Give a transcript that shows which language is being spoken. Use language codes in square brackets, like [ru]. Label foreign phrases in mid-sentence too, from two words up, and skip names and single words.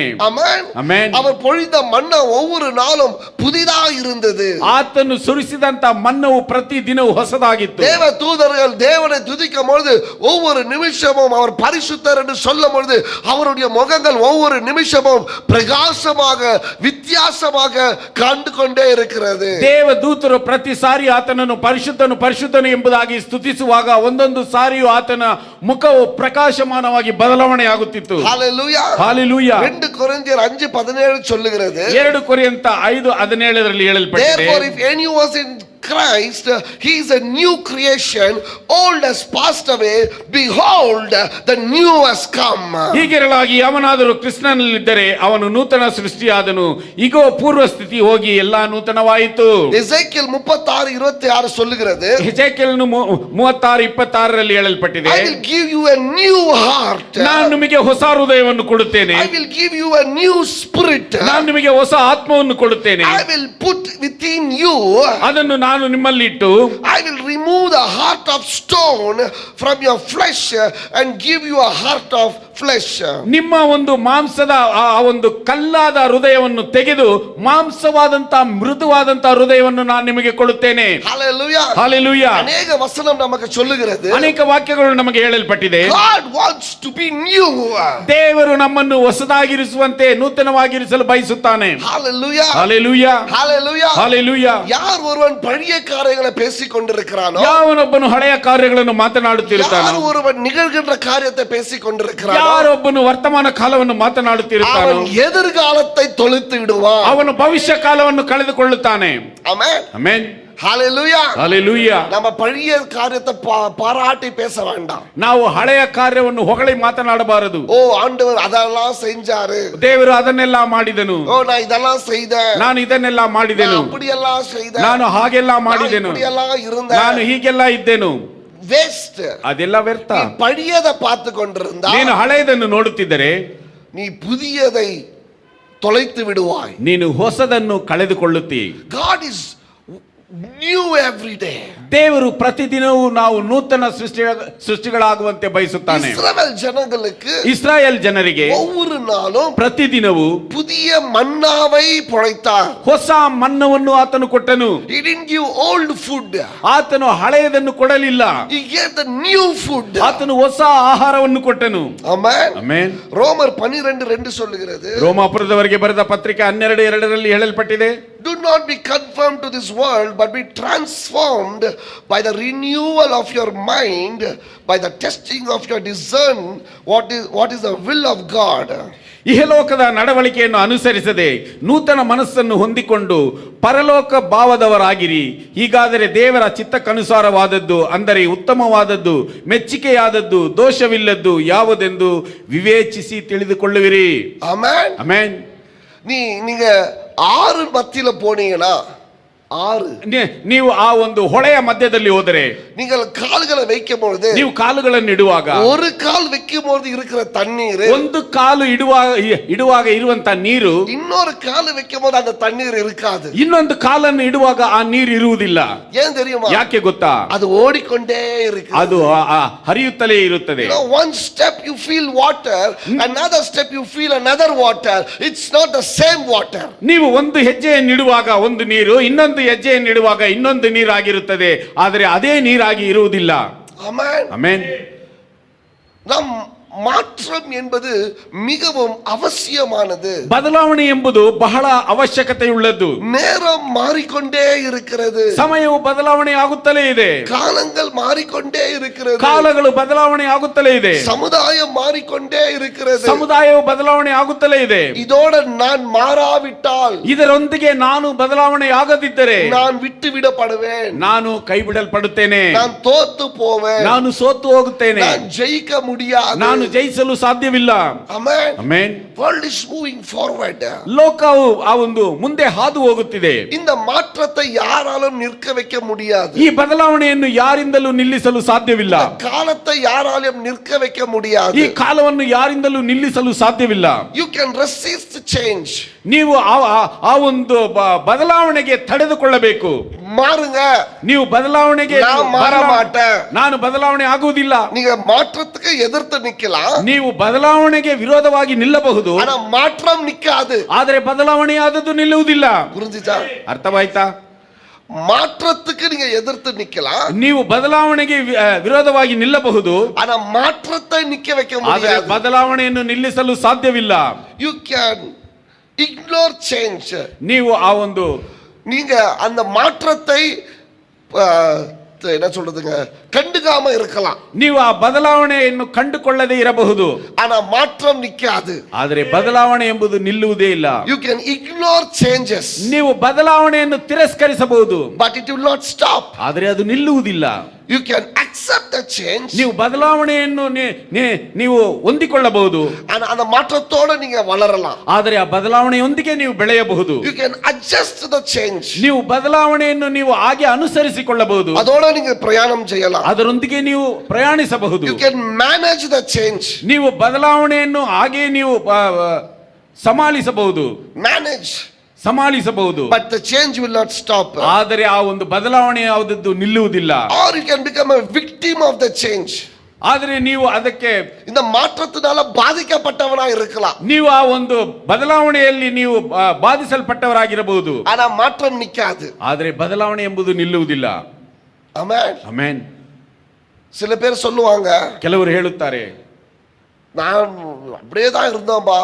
[kn] ಆಮೆನ್. ಆಮೆನ್. [ta] அவர் பொழிந்த மன்னா ஒவ்வொரு நாளும் புதிதா இருந்தது. [kn] ಆತನು ಸುರಿಸಿದಂತ ಮನ್ನವು ಪ್ರತಿ ದಿನವೂ ಹೊಸದಾಗಿತ್ತು. [ta] தேவ தூதர்கள் தேவனை துதிக்கும் பொழுது ஒவ்வொரு நிமிஷமும் அவர் பரிசுத்தர் என்று சொல்லும் பொழுது அவருடைய முகங்கள் ஒவ்வொரு நிமிஷமும் பிரகாசமாக வித்தியாசமாக கண்டு கொண்டே இருக்கிறது. [kn] ದೇವ ದೂತರು ಪ್ರತಿ ಸಾರಿ ಆತನನ್ನು ಪರಿಶುದ್ಧನು ಪರಿಶುದ್ಧನು ಎಂಬುದಾಗಿ ಸ್ತುತಿಸುವಾಗ ಒಂದೊಂದು ಸಾರಿಯೂ ಆತನ ಮುಖವು ಪ್ರಕಾಶಮಾನವಾಗಿ ಬದಲಾವಣೆ ಆಗುತ್ತಿತ್ತು. [en] ஹalleluya. ஹalleluya. [ta] 2 கொரிந்தியர் 5:17 சொல்லுகிறது. [kn] 2 ಕೊರಿಂಥ 5:17 ಹೇಳಲ್ಪಟ್ಟಿದೆ. [en] Therefore if any was in Christ, he is a new creation, old has passed away, behold the new has come. [kn] ಹೀಗಿರಲಾಗಿ ಅವನಾದರೂ ಕ್ರಿಸ್ತನಲ್ಲಿದ್ದರೆ ಅವನು ನೂತನ ಸೃಷ್ಟಿಯಾದನು, ಇಗೋ ಪೂರ್ವ ಸ್ಥಿತಿ ಹೋಗಿ ಎಲ್ಲಾ ನೂತನವಾಯಿತು. [ta] ಎಸೇಕಿಯೇಲ್ 36:26 சொல்லுகிறது. [kn] ಎಸೇಕಿಯೇಲ್ 36:26 ಹೇಳಲ್ಪಟ್ಟಿದೆ. [en] I will give you a new heart. [kn] ನಾನು ನಿಮಗೆ ಹೊಸ ಹೃದಯವನ್ನು ಕೊಡುತ್ತೇನೆ. [en] I will give you a new spirit. [kn] ನಾನು ನಿಮಗೆ ಹೊಸ ಆತ್ಮವನ್ನು ಕೊಡುತ್ತೇನೆ. [en] I will put within you, [kn] ಅದನ್ನು ನಾನು ನಿಮ್ಮಲ್ಲಿ ಇಟ್ಟು, [en] I will remove the heart of stone from your flesh and give you a heart of flesh. [kn] ನಿಮ್ಮ ಒಂದು ಮಾಂಸದ ಆ ಒಂದು ಕಲ್ಲಾದ ಹೃದಯವನ್ನು ತೆಗೆದು ಮಾಂಸವಾದಂತ ಮೃದುವಾದಂತ ಹೃದಯವನ್ನು ನಾನು ನಿಮಗೆ ಕೊಡುತ್ತೇನೆ. [en] Hallelujah. Hallelujah. [ta] அநேக வசனம் நமக்கு சொல்லுகிறது. [kn] ಅನೇಕ ವಾಕ್ಯಗಳು ನಮಗೆ ಹೇಳಲ್ಪಟ್ಟಿದೆ. [en] God wants to be new. [kn] ದೇವರು ನಮ್ಮನ್ನು ಹೊಸದಾಗಿರಿಸುವಂತೆ ನೂತನವಾಗಿರಿಸಲು ಬಯಸುತ್ತಾನೆ. [en] Hallelujah. Hallelujah. Hallelujah. Hallelujah. [ta] யார் ஒருவன் பழைய காரியங்களை பேசிக் கொண்டிருக்கிறானோ, [kn] ಯಾವನೊಬ್ಬನು ಹಳೆಯ ಕಾರ್ಯಗಳನ್ನು ಮಾತನಾಡುತ್ತಿರುತ್ತಾನೋ, [ta] யார் ஒருவன் நிகழ்கின்ற காரியத்தை பேசிக் கொண்டிருக்கிறானோ, [kn] ಯಾರೊಬ್ಬನು ವರ್ತಮಾನ ಕಾಲವನ್ನು ಮಾತನಾಡುತ್ತಿರುತ್ತಾನೋ, [ta] அவன் எதிர்காலத்தை தொலைத்து விடுவான். [kn] ಅವನು ಭವಿಷ್ಯ ಕಾಲವನ್ನು ಕಳೆದುಕೊಳ್ಳುತ್ತಾನೆ. [ta] ஆமென். [kn] ಆಮೆನ್. [en] Hallelujah. Hallelujah. [ta] நம்ம பழைய காரியத்தை பாராட்டி பேச வேண்டாம். [kn] ನಾವು ಹಳೆಯ ಕಾರ್ಯವನ್ನು ಹೊಗಳಿ ಮಾತನಾಡಬಾರದು. [ta] ஓ ஆண்டவர் அதெல்லாம் செஞ்சாரு, [kn] ದೇವರು ಅದನ್ನೆಲ್ಲ ಮಾಡಿದನು, [ta] ஓ நான் இதெல்லாம் செய்தேன், [kn] ನಾನು ಇದನ್ನೆಲ್ಲ ಮಾಡಿದೆನು, [ta] அப்படியெல்லாம் செய்தேன், [kn] ನಾನು ಹಾಗೆಲ್ಲ ಮಾಡಿದೆನು, [ta] இப்படியெல்லாம் இருந்தேன், [kn] ನಾನು ಹೀಗೆಲ್ಲ ಇದ್ದೆನು. [ta] ವೇಸ್ಟ್. [kn] ಅದೆಲ್ಲ ವ್ಯರ್ಥ. [ta] நீ பழையதை பார்த்து கொண்டிருந்தா [kn] ನೀನು ಹಳೆಯದನ್ನು ನೋಡುತ್ತಿದ್ದರೆ [ta] நீ புதியதை தொலைத்து விடுவாய். [kn] ನೀನು ಹೊಸದನ್ನು ಕಳೆದುಕೊಳ್ಳುತ್ತಿ. [en] God is new every day. [kn] ದೇವರು ಪ್ರತಿದಿನವೂ ನಾವು ನೂತನ ಸೃಷ್ಟಿಗಳಾಗುವಂತೆ ಬಯಸುತ್ತಾನೆ. [ta] இஸ்ரவேல் ஜனங்களுக்கு [kn] ಇಸ್ರಾಯೇಲ್ ಜನರಿಗೆ [ta] ஒவ்வொரு நாளும் [kn] ಪ್ರತಿದಿನವೂ [ta] புதிய மன்னாவை பொழித்தார். [kn] ಹೊಸ ಮನ್ನವನ್ನು ಆತನು ಕೊಟ್ಟನು. [en] He didn't give old food. [kn] ಆತನು ಹಳೆಯದನ್ನು ಕೊಡಲಿಲ್ಲ, [en] He gave the new food. [kn] ಆತನು ಹೊಸ ಆಹಾರವನ್ನು ಕೊಟ್ಟನು. [en] Amen. [kn] ಆಮೆನ್. [ta] ರೋಮರ್ 12:2 சொல்லுகிறது, [kn] ರೋಮಾಪುರದವರಿಗೆ ಬರೆದ ಪತ್ರಿಕೆ 12:2 ಹೇಳಲ್ಪಟ್ಟಿದೆ, [en] Do not be conformed to this world, but be transformed by the renewal of your mind, by the testing of your discern what is the will of God. [kn] ಇಹಲೋಕದ ನಡವಳಿಕೆಯನ್ನು ಅನುಸರಿಸದೆ ನೂತನ ಮನಸ್ಸನ್ನು ಹೊಂದಿಕೊಂಡು ಪರಲೋಕ ಭಾವದವರಾಗಿರಿ. ಹೀಗಾದರೆ ದೇವರ ಚಿತ್ತಕ್ಕನುಸಾರವಾದದ್ದು, ಅಂದರೆ ಉತ್ತಮವಾದದ್ದು, ಮೆಚ್ಚಿಕೆಯಾದದ್ದು, ದೋಷವಿಲ್ಲದ್ದು ಯಾವುದೆಂದು ವಿವೇಚಿಸಿ ತಿಳಿದುಕೊಳ್ಳುವಿರಿ. [en] Amen. [kn] ಆಮೆನ್. [ta] நீங்க ஆறு மத்தியில போனீங்கன்னா, ஆறு [kn] ನೀವು ಆ ಒಂದು ಹೊಳೆಯ ಮಧ್ಯದಲ್ಲಿ ಹೋದರೆ, [ta] நீங்கள் கால்களை வைக்கும் பொழுது, [kn] ನೀವು ಇಡುವಾಗ, [ta] ஒரு கால் வைக்கும் பொழுது இருக்கிற தண்ணீர், [kn] ಒಂದು ಕಾಲು ಇಡುವಾಗ ಇರುವಂತ ನೀರು, [ta] இன்னொரு கால் வைக்கும் போது அந்த தண்ணீர் இருக்காது. [kn] ಇನ್ನೊಂದು ಕಾಲನ್ನು ಇಡುವಾಗ ಆ ನೀರು ಇರುವುದಿಲ್ಲ. [ta] ஏன் தெரியுமா? [kn] ಯಾಕೆ ಗೊತ್ತಾ? [ta] அது ಓಡಿಕೊಂಡೇ இருக்கு. [kn] ಅದು ಹರಿಯುತ್ತಲೇ ಇರುತ್ತದೆ. [en] One step you feel water, another step you feel another water. It's not the same water. [kn] ನೀವು ಒಂದು ಹೆಜ್ಜೆಯನ್ನು ಇಡುವಾಗ ಒಂದು ನೀರು, ಇನ್ನೊಂದು ಹೆಜ್ಜೆಯನ್ನು ಇಡುವಾಗ ಇನ್ನೊಂದು ನೀರಾಗಿರುತ್ತದೆ, ಆದರೆ ಅದೇ ನೀರಾಗಿ ಇರುವುದಿಲ್ಲ. [en] Amen. [kn] ಆಮೆನ್. [ta] நம் மாற்றம் என்பது மிகவும் அவசியமானது. [kn] ಬದಲಾವಣೆ ಎಂಬುದು ಬಹಳ ಅವಶ್ಯಕತೆಯುಳ್ಳದ್ದು. [ta] நேரம் மாறிக்கொண்டே இருக்கிறது. [kn] ಸಮಯವು ಬದಲಾವಣೆ ಆಗುತ್ತಲೇ ಇದೆ. [ta] காலங்கள் மாறிக்கொண்டே இருக்கிறது. [kn] ಕಾಲಗಳು ಬದಲಾವಣೆ ಆಗುತ್ತಲೇ ಇದೆ. [ta] சமுதாயம் மாறிக்கொண்டே இருக்கிறது. [kn] ಸಮುದಾಯವು ಬದಲಾವಣೆ ಆಗುತ್ತಲೇ ಇದೆ. [ta] இதோட நான் மாறாவிட்டால், [kn] ಇದರೊಂದಿಗೆ ನಾನು ಬದಲಾವಣೆ ಆಗದಿದ್ದರೆ [ta] நான் விட்டு விடப்படுவேன். [kn] ನಾನು ಕೈ ಬಿಡಲ್ಪಡುತ್ತೇನೆ. [ta] நான் தோத்து போவேன். [kn] ನಾನು ಸೋತು ಹೋಗುತ್ತೇನೆ. [ta] நான் ஜெயிக்க முடியாது. [kn] ನಾನು ಜಯಿಸಲು ಸಾಧ್ಯವಿಲ್ಲ. [en] Amen. [kn] ಆಮೆನ್. [en] World is moving forward. [kn] ಲೋಕವು ಆ ಒಂದು ಮುಂದೆ ಹಾದು ಹೋಗುತ್ತಿದೆ. [ta] இந்த மாற்றத்தை யாராலும் நிற்க வைக்க முடியாது. [kn] ಈ ಬದಲಾವಣೆಯನ್ನು ಯಾರಿಂದಲೂ ನಿಲ್ಲಿಸಲು ಸಾಧ್ಯವಿಲ್ಲ. [ta] காலத்தை யாராலும் நிற்க வைக்க முடியாது. [kn] ಈ ಕಾಲವನ್ನು ಯಾರಿಂದಲೂ ನಿಲ್ಲಿಸಲು ಸಾಧ್ಯವಿಲ್ಲ. [en] You can resist change. [kn] ನೀವು ಆ ಒಂದು ಬದಲಾವಣೆಗೆ ತಡೆದುಕೊಳ್ಳಬೇಕು. [ta] மாறுங்க. [kn] ನೀವು ಬದಲಾವಣೆಗೆ [ta] நான் மாற மாட்டேன். [kn] ನಾನು ಬದಲಾವಣೆ ಆಗುವುದಿಲ್ಲ. [ta] நீங்க மாற்றத்துக்கு எதிர்த்து நிக்கலாம். [kn] ನೀವು ಬದಲಾವಣೆಗೆ ವಿರೋಧವಾಗಿ ನಿಲ್ಲಬಹುದು, [ta] ஆனா மாற்றம் நிக்காது. [kn] ಆದರೆ ಬದಲಾವಣೆ ಆದದ್ದು ನಿಲ್ಲುವುದಿಲ್ಲ. [ta] புரிஞ்சுச்சா? [kn] ಅರ್ಥವಾಯ್ತಾ? [ta] மாற்றத்துக்கு நீங்க எதிர்த்து நிக்கலாம். [kn] ನೀವು ಬದಲಾವಣೆಗೆ ವಿರೋಧವಾಗಿ ನಿಲ್ಲಬಹುದು, [ta] ஆனா மாற்றத்தை நிக்க வைக்க [kn] ಆದರೆ [ta] முடியாது. [kn] ಬದಲಾವಣೆಯನ್ನು ನಿಲ್ಲಿಸಲು ಸಾಧ್ಯವಿಲ್ಲ. [en] You can ignore change. [kn] ನೀವು ಆ ಒಂದು [ta] நீங்க அந்த மாற்றத்தை என்ன சொல்றதுங்க, கண்டுக்காம இருக்கலாம். [kn] ನೀವು ಆ ಬದಲಾವಣೆಯನ್ನು ಕಂಡುಕೊಳ್ಳದೆ ಇರಬಹುದು, [ta] ஆனா மாற்றம் நிக்காது. [kn] ಆದರೆ ಬದಲಾವಣೆ ಎಂಬುದು ನಿಲ್ಲುವುದೇ ಇಲ್ಲ. [en] You can ignore changes, [kn] ನೀವು ಬದಲಾವಣೆಯನ್ನು ತಿರಸ್ಕರಿಸಬಹುದು, [en] but it will not stop. [kn] ಆದರೆ ಅದು ನಿಲ್ಲುವುದಿಲ್ಲ. [en] You can accept the change, [kn] ನೀವು ಬದಲಾವಣೆಯನ್ನು ನೀವು ಹೊಂದಿಕೊಳ್ಳಬಹುದು, [ta] அந்த மாற்றத்தோட நீங்க வளரலாம். [kn] ಆದರೆ ಆ ಬದಲಾವಣೆಯೊಂದಿಗೆ ನೀವು ಬೆಳೆಯಬಹುದು. [en] You can adjust the change, [kn] ನೀವು ಬದಲಾವಣೆಯನ್ನು ನೀವು ಹಾಗೆ ಅನುಸರಿಸಿಕೊಳ್ಳಬಹುದು, [ta] அதோட நீங்க பிரயாணம் செய்யலாம். [kn] ಅದರೊಂದಿಗೆ ನೀವು ಪ್ರಯಾಣಿಸಬಹುದು. [en] You can manage the change, [kn] ನೀವು ಬದಲಾವಣೆಯನ್ನು ಹಾಗೆ ನೀವು ಸಮಾಲಿಸಬಹುದು, ಸಮಾಲಿಸಬಹುದು. [en] but the change will not stop. [kn] ಆದರೆ ಆ ಒಂದು ಬದಲಾವಣೆ ಯಾವುದದ್ದು ನಿಲ್ಲುವುದಿಲ್ಲ. [en] Or you can become a victim of the change. [kn] ಆದ್ರೆ ನೀವು ಅದಕ್ಕೆ [ta] இந்த மாற்றத்தினால பாதிக்கப்பட்டவனா இருக்கலாம். [kn] ನೀವು ಆ ಒಂದು ಬದಲಾವಣೆಯಲ್ಲಿ ನೀವು ಬಾಧಿಸಲ್ಪಟ್ಟವರಾಗಿರಬಹುದು. [ta] ஆனா மாற்றம் நிக்காது. [kn] ಆದ್ರೆ ಬದಲಾವಣೆ ಎಂಬುದು ನಿಲ್ಲುವುದಿಲ್ಲ. [ta] ஆமென். [kn] ಆಮೆನ್. [ta] சில பேர் சொல்லுவாங்க, [kn] ಕೆಲವರು ಹೇಳುತ್ತಾರೆ, [ta] நான் அப்படியே தான் இருந்தோம்பா,